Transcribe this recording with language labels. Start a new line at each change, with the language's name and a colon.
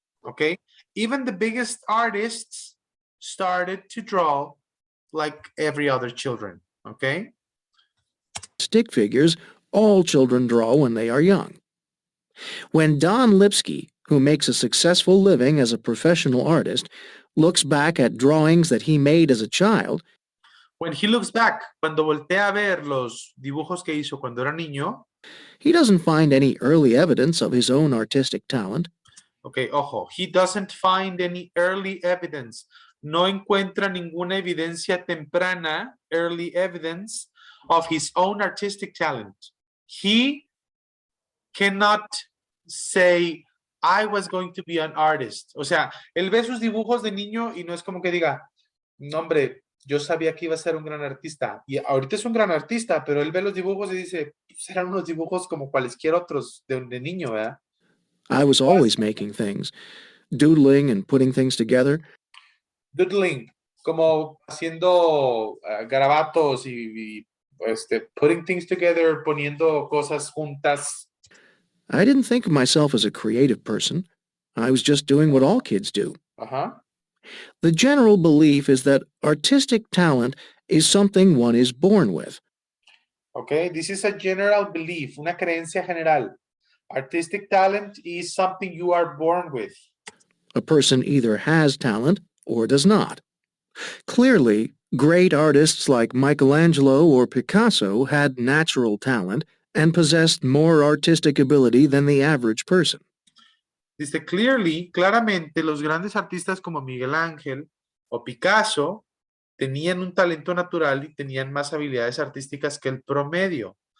English: Okay, even the biggest artists started to draw like every other children. Okay. stick figures all children draw when they are young. When Don Lipsky, who makes a successful living as a professional artist, looks back at drawings that he made as a child, When he looks back,
Spanish: cuando voltea a ver los dibujos que hizo cuando era niño,
English: he doesn't find any early evidence of his own artistic talent. okay, ojo, he doesn't find any early evidence.
Spanish: No encuentra ninguna evidencia temprana,
English: early evidence of his own artistic talent. He cannot say, I was going to be an artist.
Spanish: O sea, él ve sus dibujos de niño y no es como que diga, no, hombre, yo sabía que iba a ser un gran artista. Y ahorita es un gran artista, pero él ve los dibujos y dice, pues eran unos dibujos como cualesquier otros de niño, ¿verdad?
English: I was always making things, doodling and putting things together.
Spanish: Doodling, como haciendo garabatos y
English: putting things together,
Spanish: poniendo cosas juntas.
English: I didn't think of myself as a creative person. I was just doing what all kids do. Ajá. The general belief is that artistic talent is something one is born with. Okay, this is a general belief,
Spanish: una creencia general.
English: Artistic talent is something you are born with. A person either has talent or does not. Clearly, great artists like Michelangelo or Picasso had natural talent and possessed more artistic ability than the average person.
Spanish: Dice claramente, los grandes artistas como Miguel Ángel o Picasso tenían un talento natural y tenían más habilidades artísticas que el promedio.